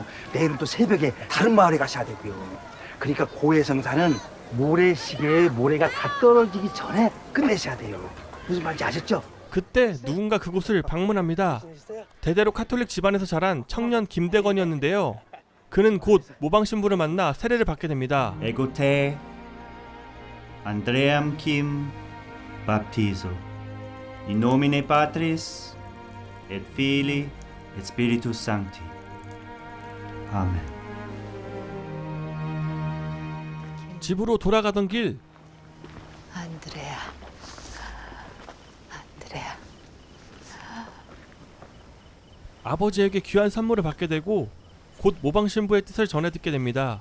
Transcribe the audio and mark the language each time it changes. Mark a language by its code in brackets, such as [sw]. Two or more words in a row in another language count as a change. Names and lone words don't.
[ko] 내일은 또 새벽에 다른 마을에 가셔야 되고요. 그러니까 고해성사는 모래시계에 모래가 다 떨어지기 전에 끝내셔야 돼요. 무슨 말인지 아셨죠? 그때 누군가 그곳을 방문합니다. 대대로 카톨릭 집안에서 자란 청년 김대건이었는데요. 그는 곧 모방 신부를 만나 세례를 받게 됩니다. [la] Egote Andream Kim Baptizo in nomine Patris et Filii et Spiritus Sancti. [ko] 아멘. 집으로 돌아가던 길, 안드레아. 아버지에게 귀한 선물을 받게 되고 곧 모방 신부의 뜻을 전해 듣게 됩니다.